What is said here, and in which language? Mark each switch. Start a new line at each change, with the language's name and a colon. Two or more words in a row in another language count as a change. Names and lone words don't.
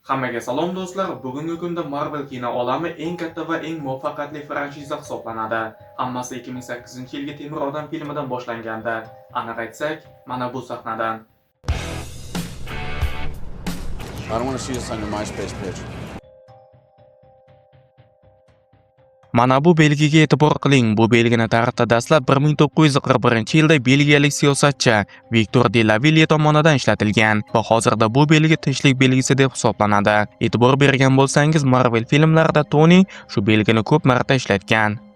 Uzbek: Hammaga salom do'stlar. Bugungi kunda Marvel kino olami eng katta va eng muvaffaqiyatli franchiza hisoblanadi. Hammasi 2008-yilgi Temir odam filmidan boshlanganda. Aniq aytsak, mana bu sahnadan.
English: I don't want to see this on your MySpace page.
Uzbek: Mana bu belgiga e'tibor qiling. Bu belgini tarixda dastlab 1941-yilda belgiyalik siyosatchi Viktor de la Ville tomonidan ishlatilgan va hozirda bu belgi tinchlik belgisi deb hisoblanadi. E'tibor bergan bo'lsangiz, Marvel filmlarida Tony shu belgini ko'p marta ishlatgan.